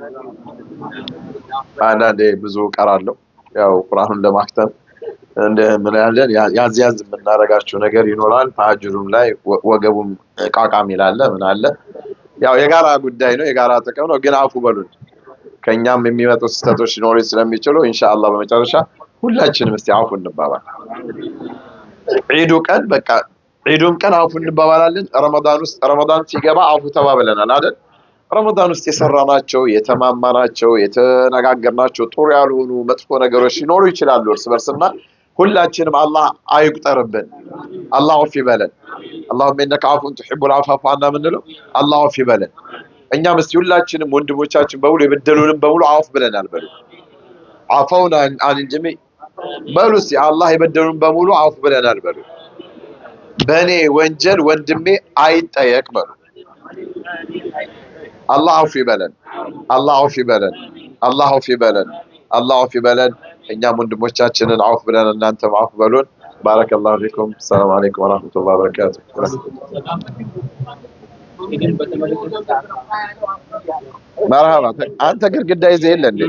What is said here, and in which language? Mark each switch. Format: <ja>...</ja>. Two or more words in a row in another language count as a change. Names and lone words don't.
<am>አንዳንዴ ብዙ ቀራለሁ ያው ቁርአኑን ለማክተም እንደ ምን ያለን ያዝ ያዝ የምናረጋቸው ነገር ይኖራል። ተሐጅሩም ላይ ወገቡም ቃቃም ይላል ምን አለ ያው የጋራ ጉዳይ ነው የጋራ ጥቅም ነው። ግን አፉ በሉን ከኛም የሚመጡ ስህተቶች ሊኖሩ ስለሚችሉ ኢንሻአላህ በመጨረሻ ሁላችንም እስቲ አፉ እንባባል። ዒዱ ቀን በቃ ዒዱም ቀን አፉ እንባባላለን። ረመዳን ሲገባ አፉ ተባብለናል አይደል? ረመዳን ውስጥ የሰራናቸው የተማማናቸው የተነጋገርናቸው ጥሩ ያልሆኑ መጥፎ ነገሮች ሊኖሩ ይችላሉ እርስ በርስና ሁላችንም አላህ አይቁጠርብን። አላህ አፍ ይበለን።</am> <ar>اللهم انك عفو تحب العفو فاعف عنا</ar> <am>ምንለው አላህ አፍ ይበለን። እኛም እስቲ ሁላችንም ወንድሞቻችን በሙሉ የበደሉንም በሙሉ አፍ ብለናል በሉ። አፈውና</am> <ar>عن الجميع</ar> <am>በሉ እስቲ አላህ የበደሉንም በሙሉ አፍ ብለናል በሉ። በኔ ወንጀል ወንድሜ አይጠየቅ በሉ። አላህ አፍ ይበለን። አላህ አፍ ይበለን። አላህ አፍ ይበለን። አላህ አፍ ይበለን። እኛም ወንድሞቻችንን አፍ ብለን እናንተም አፍ በሉን።</am> <ar>بارك الله فيكم። السلام عليكم ورحمة الله وبركاته።</ar> <am>መርሃባ አንተ ግድግዳ ይዘህ የለ እንዴ?</am>